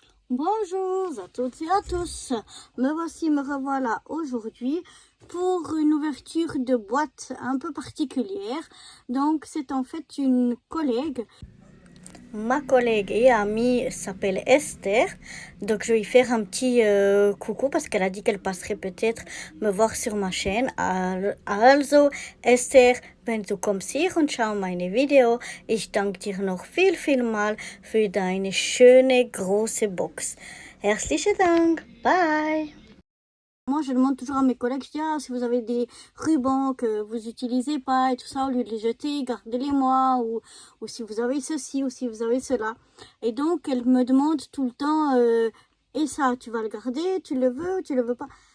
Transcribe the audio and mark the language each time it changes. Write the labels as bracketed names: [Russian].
[French] Bonjour à toutes et à tous, me revoilà aujourd'hui pour une ouverture de boîte un peu particulière. Donc c'est en fait une collègue. Ma collègue et amie s'appelle Esther, donc je vais lui faire un petit coucou parce qu'elle a dit qu'elle passerait peut-être me voir sur ma chaîne. [German] Also Esther, wenn du kommst hier und schau meine Video, ich danke dir noch viel mal für deine schöne große Box. Herzlichen Dank, bye! [French] Moi, je demande toujours à mes collègues, je dis, ah, si vous avez des rubans que vous utilisez pas et tout ça, au lieu de les jeter, gardez-les-moi, ou si vous avez ceci, ou si vous avez cela. Et donc, elle me demande tout le temps, et ça, tu vas le garder, tu le veux ou tu le veux pas?